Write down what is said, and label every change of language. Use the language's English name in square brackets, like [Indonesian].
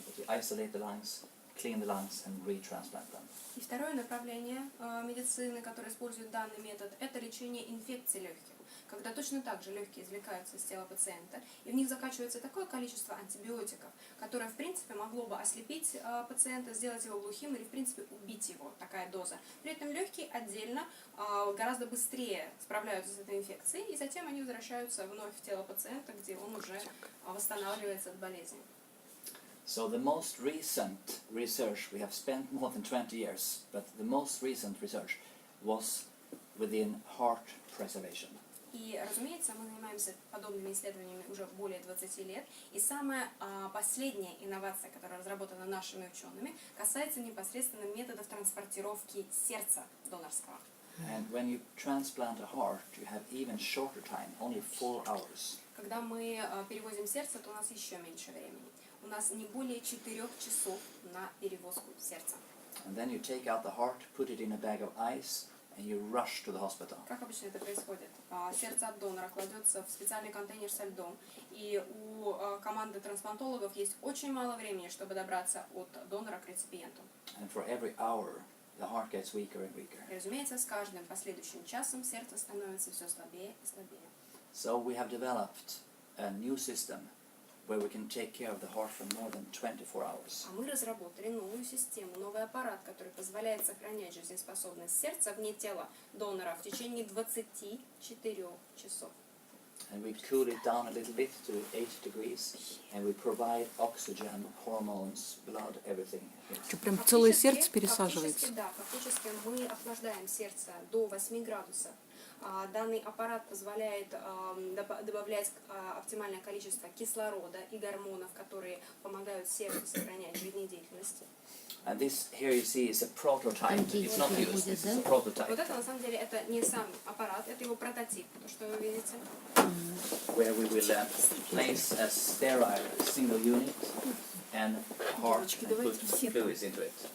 [English] But you isolate the lungs, clean the lungs and retransplant them. [Russian] И второе направление медицины, которое использует данный метод, это лечение инфекций легких. Когда точно так же легкие извлекаются из тела пациента, и в них закачивается такое количество антибиотиков, которое, в принципе, могло бы ослепить пациента, сделать его глухим или, в принципе, убить его, такая доза. При этом легкие отдельно гораздо быстрее справляются с этой инфекцией, и затем они возвращаются вновь в тело пациента, где он уже восстанавливается от болезни. [English] So the most recent research, we have spent more than 20 years, but the most recent research was within heart preservation. [Russian] И, разумеется, мы занимаемся подобными исследованиями уже более 20 лет. И самая последняя инновация, которая разработана нашими учеными, касается непосредственно методов транспортировки сердца донорского. [English] And when you transplant a heart, you have even shorter time, only 4 hours. [Russian] Когда мы перевозим сердце, то у нас еще меньше времени. У нас не более 4 часов на перевозку сердца. [English] And then you take out the heart, put it in a bag of ice, and you rush to the hospital. [Russian] Как обычно это происходит? Сердце от донора кладется в специальный контейнер со льдом, и у команды трансплантологов есть очень мало времени, чтобы добраться от донора к реципиенту. [English] And for every hour, the heart gets weaker and weaker. [Russian] И, разумеется, с каждым последующим часом сердце становится все слабее и слабее. [English] So we have developed a new system where we can take care of the heart for more than 24 hours. [Russian] А мы разработали новую систему, новый аппарат, который позволяет сохранять жизнеспособность сердца вне тела донора в течение 24 часов. [English] And we cool it down a little bit to 8 degrees, and we provide oxygen, hormones, blood, everything. [Russian] Что, прям целое сердце пересаживается? Фактически мы охлаждаем сердце до 8 градусов. Данный аппарат позволяет добавлять оптимальное количество кислорода и гормонов, которые помогают сердцу сохранять жизнедеятельность. [English] And this here you see is a prototype. It's not used. This is a [Russian] Вот [English] prototype [Russian] это на самом деле это не сам аппарат, это его прототип, то, что вы видите. [English] where we will place a sterile single unit and heart and put fluids into it.